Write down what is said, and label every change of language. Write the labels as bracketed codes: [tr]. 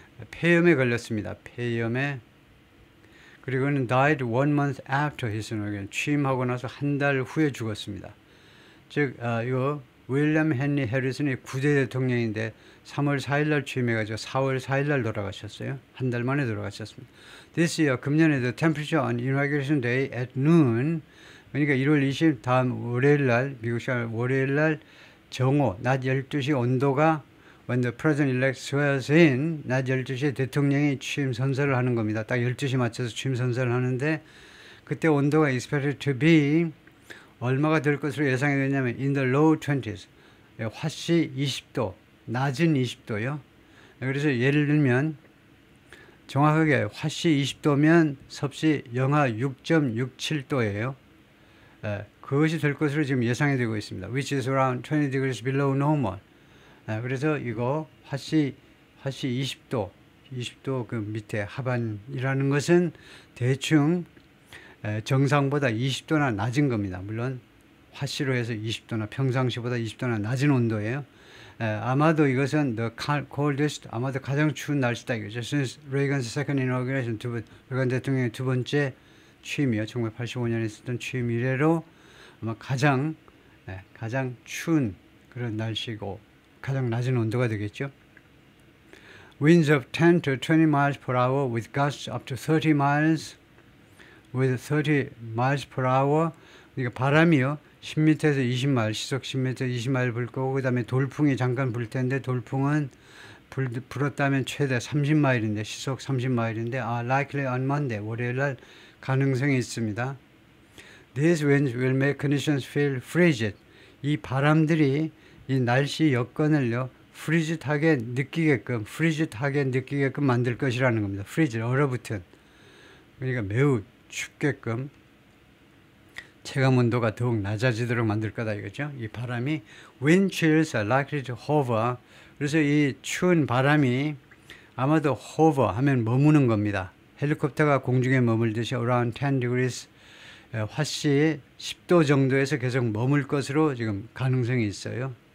[ko] 폐렴에 걸렸습니다. 폐렴에. [en] 그리고는 died 1 month after his inauguration. [ko] 취임하고 나서 한 달 후에 죽었습니다. 즉 이거 윌리엄 헨리 해리슨이 9대 대통령인데 3월 4일 날 취임해가지고 4월 4일 날 돌아가셨어요. 한 달 만에 돌아가셨습니다. [en] This year, [ko] 금년에 [en] the temperature on inauguration day at noon, [ko] 그러니까 1월 20 다음 월요일 날, 미국 시간 월요일 날 정오, 낮 12시 온도가 [en] when the president-elect swears in, [ko] 낮 12시에 대통령이 취임 선서를 하는 겁니다. 딱 12시 맞춰서 취임 선서를 하는데 그때 온도가 [en] expected to be [ko] 얼마가 될 것으로 예상이 되냐면 [en] in the low 20s, [ko] 화씨 20도, 낮은 20도요. 그래서 예를 들면 정확하게 화씨 20도면 섭씨 영하 6.67도예요. 그것이 될 것으로 지금 예상이 되고 있습니다. [en] Which is around 20 degrees below normal. [ko] 그래서 이거 화씨 20도 그 밑에 하반이라는 것은 대충 정상보다 20도나 낮은 겁니다. 물론 화씨로 해서 20도나 평상시보다 20도나 낮은 온도예요. 아마도 이것은 [en] the coldest, [ko] 아마도 가장 추운 날씨다 이거죠. [en] Since Reagan's second inauguration, [ko] 레이건 대통령의 두 번째 취임이요. 1985년에 있었던 취임 이래로 아마 가장 추운 그런 날씨고 가장 낮은 온도가 되겠죠. [en] Winds of 10 to 20 miles per hour with gusts up to 30 miles with 30 miles per hour. [ko] 그러니까 바람이요. 10m에서 20마일, 시속 10m에서 20마일 불 거고, 그 다음에 돌풍이 잠깐 불 텐데, 돌풍은 불었다면 최대 30마일인데, 시속 30마일인데, [en] likely on Monday, [ko] 월요일 날 가능성이 있습니다. [en] These winds will make conditions feel frigid. [ko] 이 바람들이 이 날씨 여건을요, frigid하게 느끼게끔 만들 것이라는 겁니다. frigid, 얼어붙은. 그러니까 매우 춥게끔 체감 온도가 더욱 낮아지도록 만들 거다 이거죠. [en] 이 바람이 wind chills are likely to hover. [ko] 그래서 이 추운 바람이 아마도 hover 하면 머무는 겁니다. 헬리콥터가 공중에 머물듯이 [en] around 10 degrees [ko] 화씨 10도 정도에서 계속 머물 것으로 지금 가능성이 있어요.